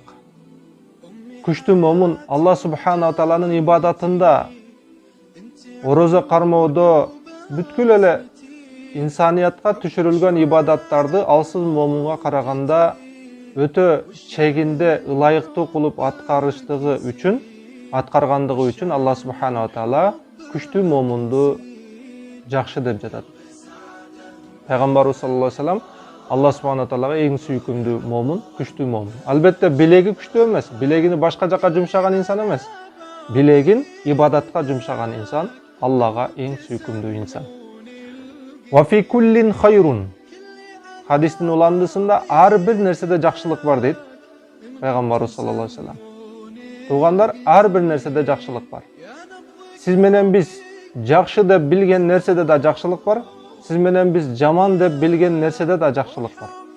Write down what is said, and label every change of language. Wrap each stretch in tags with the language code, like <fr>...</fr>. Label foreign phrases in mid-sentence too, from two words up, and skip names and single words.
<ky>Күчтүү момун Алла субхана тааланын ибадатында, орозо кармоодо, бүткүл эле инсаниятка түшүрүлгөн ибадаттарды алсыз момунга караганда өтө чегинде ылайыктуу кылып аткаргандыгы үчүн Алла субхана таала күчтүү момунду жакшы деп жатат. Пайгамбарыбыз</ky> <ar>صلى الله عليه وسلم</ar> <ky>Алла субхана таалага эң сүйкүмдүү момун күчтүү момун. Албетте билеги күчтүү эмес, билегини башка жака жумшаган инсан эмес. Билегин ибадатка жумшаган инсан Аллага эң сүйкүмдүү инсан.</ky> <ar>وفي كل خير.</ar> <ky>Хадистин уландысында ар бир нерседе жакшылык бар дейт Пайгамбарыбыз</ky> <ar>صلى الله عليه وسلم.</ar> <ky>Туугандар, ар бир нерседе жакшылык бар. Сиз менен биз жакшы деп билген нерседе да жакшылык бар. Сиз менен биз жаман деп билген нерседе да жакшылык бар.</ky>